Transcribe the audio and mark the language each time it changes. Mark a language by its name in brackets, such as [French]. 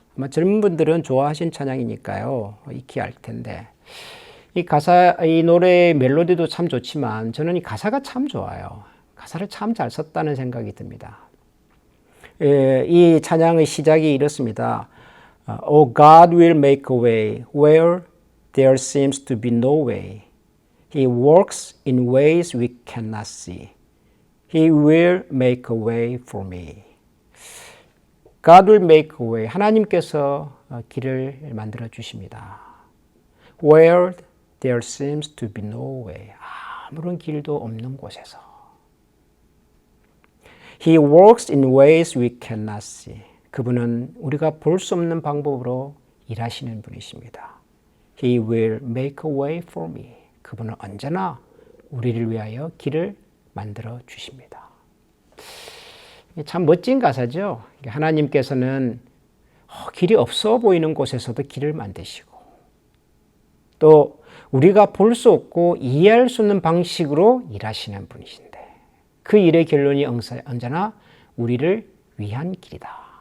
[Korean] 아마 젊은 분들은 좋아하신 찬양이니까요. 익히 알 텐데 이 노래의 멜로디도 참 좋지만 저는 이 가사가 참 좋아요. 가사를 참 잘 썼다는 생각이 듭니다. 이 찬양의 시작이 이렇습니다. [English] Oh, God will make a way where there seems to be no way. He works in ways we cannot see. He will make a way for me. God will make a way. [Korean] 하나님께서 길을 만들어 주십니다. [English] Where there seems to be no way. [Korean] 아무런 길도 없는 곳에서. [English] He works in ways we cannot see. [Korean] 그분은 우리가 볼 수 없는 방법으로 일하시는 분이십니다. [English] He will make a way for me. [Korean] 그분은 언제나 우리를 위하여 길을 만들어 주십니다. 참 멋진 가사죠. 하나님께서는 길이 없어 보이는 곳에서도 길을 만드시고 또 우리가 볼 수 없고 이해할 수 없는 방식으로 일하시는 분이신데 그 일의 결론이 언제나 우리를 위한 길이다.